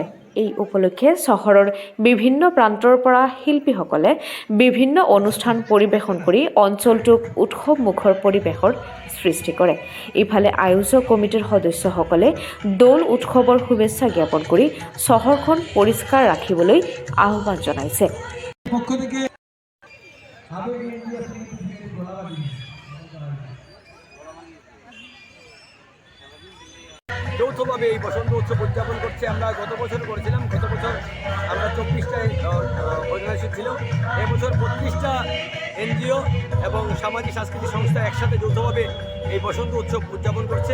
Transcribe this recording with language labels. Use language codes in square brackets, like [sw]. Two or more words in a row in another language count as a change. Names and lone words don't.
[as] এই উপলক্ষে চহৰৰ বিভিন্ন প্ৰান্তৰ পৰা শিল্পীসকলে বিভিন্ন অনুষ্ঠান পৰিৱেশন কৰি অঞ্চলটোক উৎসৱমুখৰ পৰিৱেশৰ সৃষ্টি কৰে। ইফালে আয়োজক কমিটিৰ সদস্যসকলে দৌল উৎসৱৰ শুভেচ্ছা জ্ঞাপন কৰি চহৰখন পৰিষ্কাৰ ৰাখিবলৈ আহ্বান জনাইছে। [bn] যৌথভাবে এই বসন্ত উৎসব উদযাপন করছে। আমরা গত বছর করেছিলাম, গত বছর আমরা 24টা অর্গানাইজেশন ছিল, এবছর 32টা এনজিও এবং সামাজিক সাংস্কৃতিক সংস্থা একসাথে যৌথভাবে এই বসন্ত উৎসব উদযাপন করছে।